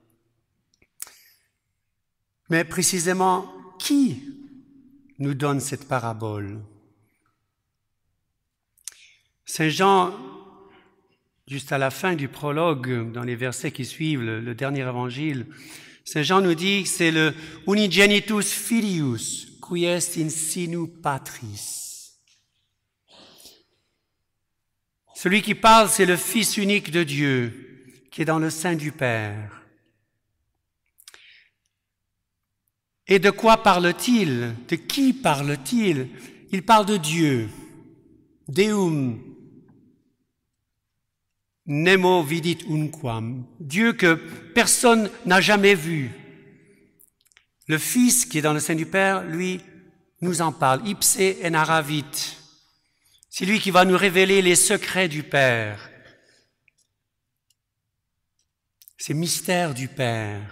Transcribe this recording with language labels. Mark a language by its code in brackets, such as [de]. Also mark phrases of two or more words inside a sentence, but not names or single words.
[fr] Mais précisément, qui nous donne cette parabole? Saint Jean, juste à la fin du prologue, dans les versets qui suivent le dernier évangile, Saint Jean nous dit que c'est le [la] unigenitus filius qui est in sinu patris. [fr] Celui qui parle, c'est le Fils unique de Dieu, qui est dans le sein du Père. Et de quoi parle-t-il? De qui parle-t-il? Il parle de Dieu, [la] Deum, nemo vidit unquam, [fr] Dieu que personne n'a jamais vu. Le Fils qui est dans le sein du Père, lui, nous en parle. [la] Ipse enaravit. [fr] C'est lui qui va nous révéler les secrets du Père, ces mystères du Père.